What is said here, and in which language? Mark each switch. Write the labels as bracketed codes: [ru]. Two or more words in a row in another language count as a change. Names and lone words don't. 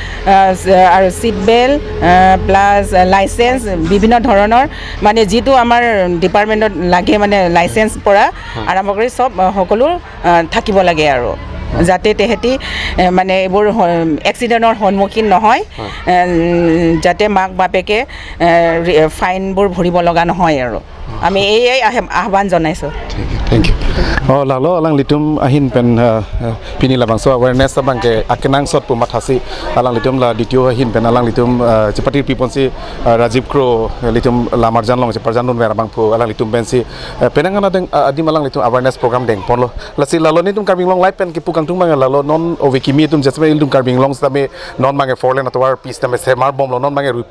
[as] আৰু [en] seat belt plus license [as] বিভিন্ন ধৰণৰ মানে যিটো আমাৰ ডিপাৰ্টমেণ্টত লাগে মানে লাইচেঞ্চ পৰা আৰম্ভ কৰি চব সকলো থাকিব লাগে আৰু যাতে তেহেঁতি মানে এইবোৰ এক্সিডেণ্টৰ সন্মুখীন নহয় যাতে মাক বাপেকে ফাইনবোৰ ভৰিব লগা নহয় আৰু আমি এই আহ্বান জনাইছোঁ [en] Thank you. [mjw] Oh, lalu alang litum ahin pen pini labang so awareness abang ke akenang sot pumat hasi alang litum la ditio ahin pen alang litum cepati pipon si Rajiv Kro litum la marjan long separjan nun merabang pu alang litum pen si penangan adeng adim alang litum [en] awareness program [mjw] deng pon lo lasi lalu ni tum karbing long live pen kipu kang tung mang lalu non ovekimi tum jasme iltum karbing long stame non mange forlen atwar pis tame semar bom lo non mange rupi